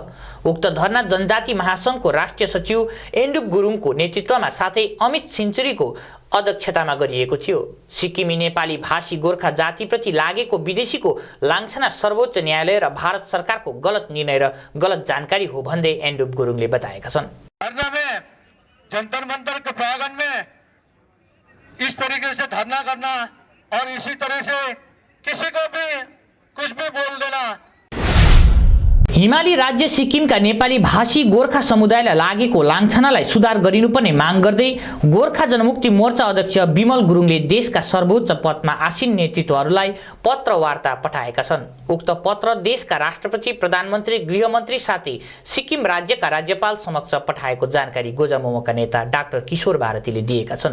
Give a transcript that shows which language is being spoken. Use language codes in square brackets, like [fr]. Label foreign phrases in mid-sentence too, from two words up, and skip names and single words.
[ne] उक्त धरना जनजाति महासंघको राष्ट्रिय सचिव एन्डुप गुरुङको नेतृत्वमा साथै अमित सिन्चुरीको अध्यक्षतामा गरिएको थियो। सिक्किमी नेपाली भाषी गोर्खा जातिप्रति लागेको विदेशीको लाञ्छना सर्वोच्च न्यायालय र भारत सरकारको गलत निर्णय र गलत जानकारी हो भन्दै एन्डुप गुरुङले बताएका छन्। [hi] धरना में जंतर मंतर के प्रांगण में इस तरीके से धरना करना और इसी तरह से किसी को भी कुछ भी बोल देना। [ne] हिमाली राज्य सिक्किमका नेपाली भाषी गोर्खा समुदायलाई लागेको लाञ्छनालाई सुधार गरिनुपर्ने माग गर्दै गोर्खा जनमुक्ति मोर्चा अध्यक्ष विमल गुरुङले देशका सर्वोच्च पदमा आसीन नेतृत्वहरूलाई पत्र वार्ता पठाएका छन्। उक्त पत्र देशका राष्ट्रपति, प्रधानमन्त्री, गृहमन्त्री साथै सिक्किम राज्यका राज्यपाल समक्ष पठाएको जानकारी गोजमुमोका नेता डाक्टर किशोर भारतीले दिएका छन्।